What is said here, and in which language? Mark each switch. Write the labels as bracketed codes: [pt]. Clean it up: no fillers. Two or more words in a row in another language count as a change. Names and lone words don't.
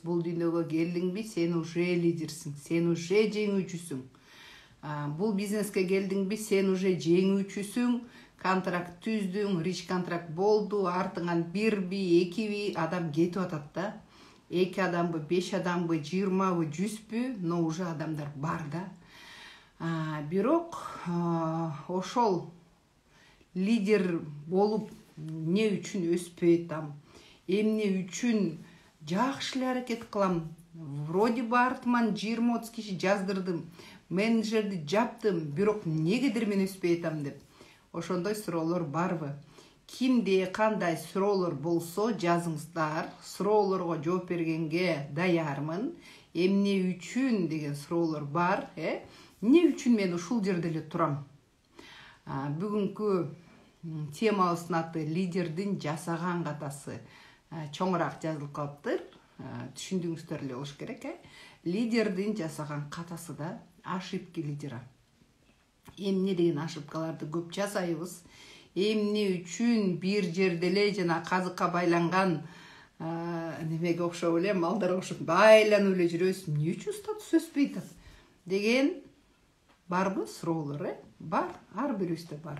[ky] Бул дүйнөгө келдиңби, сен уже лидерсиң, сен уже жеңүүчүсүң. Бул бизнеске келдиңби, сен уже жеңүүчүсүң. Контракт түздүң, рич контракт болду, артыңан бирби, экиби адам кетип атат да. 2 адамбы, 5 адамбы, 20бы, 100бү, но уже адамдар бар да. Бирок ошол лидер болуп эмне үчүн өспөй атам? Эмне үчүн жакшы эле аракет кылам? [ru] Вроде бы [ky] артыман 20-30 киши жаздырдым, менеджерди жаптым, бирок эмнегедир мен өспөй атам деп. Ошондой суроолор барбы? Кимде кандай суроолор болсо жазыңыздар. Суроолорго жооп бергенге даярмын. Эмне үчүн деген суроолор бар, эмне үчүн мен ушул жерде эле турам? Бүгүнкү темабыздын аты лидердин жасаган катасы. Чоңураак жазылып калыптыр. Түшүндүңүздөр эле болуш керек, Лидердин жасаган катасы да [ru] ошибки лидера. [ky] Эмне деген ошибкаларды көп жасайбыз? Эмне үчүн бир жерде эле жана казыкка байланган немеге окшоп эле, малдарга окшоп байланып эле жүрөбүз? Эмне үчүн статус өспөй атат деген барбы суроолор, Бар, ар бирибизде бар.